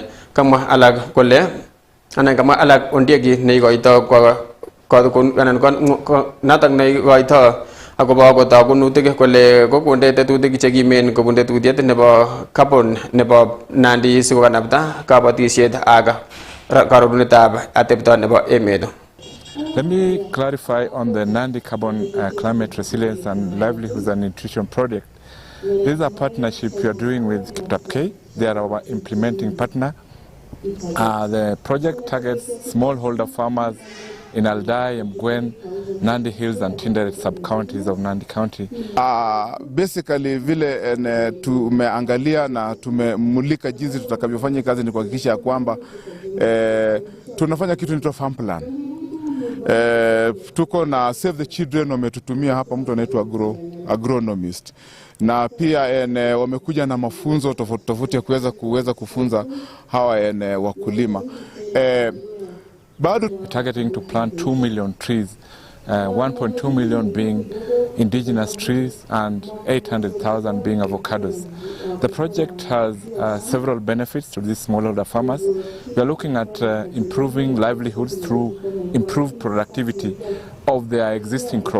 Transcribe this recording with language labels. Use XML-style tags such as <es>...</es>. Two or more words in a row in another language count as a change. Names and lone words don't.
<kln>Kamwa alak kole anan kama alak ondiegi neikoito natak neikoito akobo kotakunutik kole kokonde tetutik chekimen kobun tetutiet nebo carbon nebo Nandi sikokanapta kabatisiet ak karorunetab atepto nebo emet.</kln> <en>Let me clarify on the Nandi Carbon Climate Resilience and Livelihoods and Nutrition Project. This is a partnership we are doing with Kiptagei. They are our implementing partner. The project targets smallholder farmers in Aldai, Mgwen, Nandi Hills and Tinderet sub-counties of Nandi County.</en> <sw>Basically vile tumeangalia na tumemulika jinsi tutakavyofanya kazi ni kuhakikisha kwamba tunafanya kitu inaitwa</sw> <en>farm plan.</en> <sw>Tuko na Save the Children wametutumia hapa mtu anaitwa agronomist. Na pia wamekuja na mafunzo tofauti ya kuweza kufunza hawa wakulima.</sw> <en>Targeting to plant 2 million trees, 1.2 million being indigenous trees and 800,000 being avocados. The project has several benefits to these smallholder farmers. We are looking at improving livelihoods through improved productivity of their existing crops.</en>